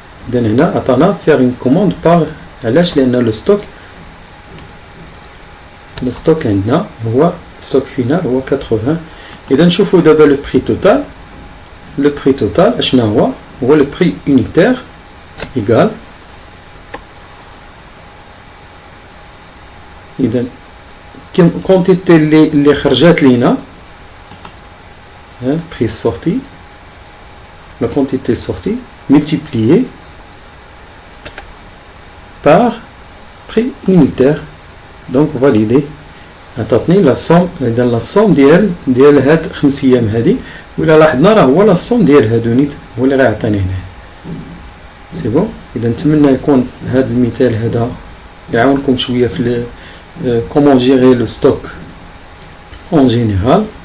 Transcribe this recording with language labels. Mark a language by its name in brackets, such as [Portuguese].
[Arabic] اذا هنا عطانا فير اون كوموند بار. علاش؟ لان لو ستوك عندنا هو ستوك فينال هو 80. إذا نشوفوا دابا لو بري توتال. لو بري توتال اشنا هو لو بري [French] unitaire égal. إذا كونتيتي [Arabic] اللي خرجات لينا [French] بري sorti, la quantité sortie multipliée par prix unitaire, donc validé. [Arabic] عطاتني لا صوم. إذا لا صوم ديال هاد 5 أيام هادي، ولا لاحظنا راه هو لا صوم ديال هادو نيت هو اللي غيعطيني هنا. سي بون. إذا نتمنى يكون هاد المثال هذا يعاونكم شوية في كومون جيري لو ستوك اون جينيرال.